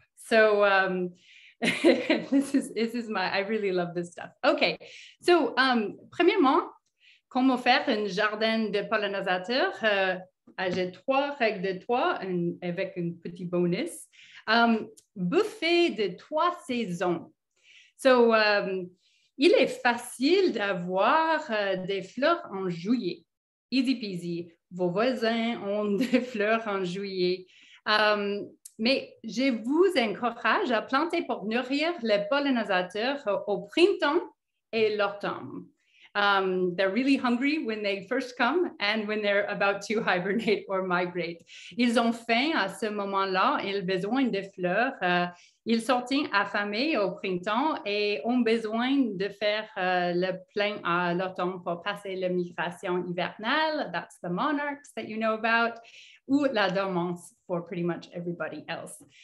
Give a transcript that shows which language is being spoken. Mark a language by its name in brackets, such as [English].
[English] So this is I really love this stuff. [French] Okay, so premièrement, comment faire un jardin de pollinisateurs? J'ai 3 règles de 3 avec un petit bonus. Buffet de 3 saisons. So, il est facile d'avoir des fleurs en juillet. [English] Easy peasy. [French] Vos voisins ont des fleurs en juillet. Mais je vous encourage à planter pour nourrir les pollinisateurs au printemps et l'automne. [English] They're really hungry when they first come and when they're about to hibernate or migrate. [French] Ils ont faim à ce moment-là, ils ont besoin de fleurs. Ils sont affamés au printemps et ont besoin de faire le plein à l'automne pour passer la migration hivernale. [English] That's the monarchs that you know about. [French] Ou la dormance [English] for pretty much everybody else.